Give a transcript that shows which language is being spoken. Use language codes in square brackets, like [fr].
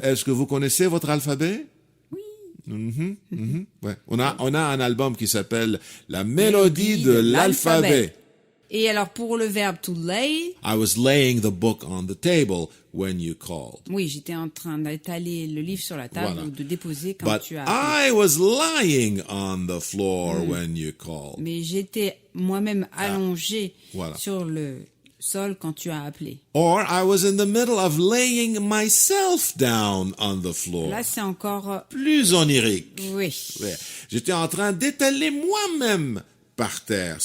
[fr] Est-ce que vous connaissez votre alphabet? Oui. Ouais. On a un album qui s'appelle La Mélodie de l'alphabet. Et alors, pour le verbe to lay. [en] I was laying the book on the table when you called. [fr] Oui, j'étais en train d'étaler le livre sur la table ou de déposer quand tu as. [en] I was lying on the floor when you called. [fr] Mais j'étais moi-même allongé sur le sol quand tu as appelé. [en] Or I was in the middle of laying myself down on the floor. [fr] Là, c'est encore plus onirique. Oui. Ouais. J'étais en train d'étaler moi-même par terre.